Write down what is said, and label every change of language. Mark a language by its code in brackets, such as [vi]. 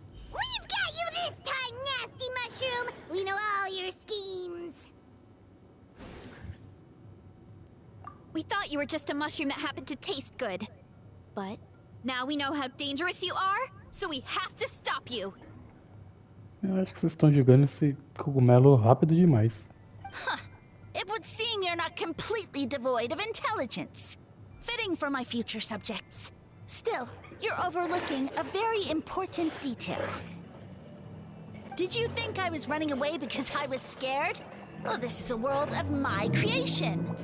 [en] We've got you this time, nasty mushroom! We know all your schemes. We thought you were just a mushroom that happened to taste good. But now we know how dangerous you are, so we have to stop you. [pt] Eu acho que vocês estão jogando esse cogumelo rápido demais. Huh. [en] It would seem you're not completely devoid of intelligence. Fitting for my future subjects. Still, you're overlooking a very important detail. Did you think I was running away because I was scared? Well, this is a world of my creation.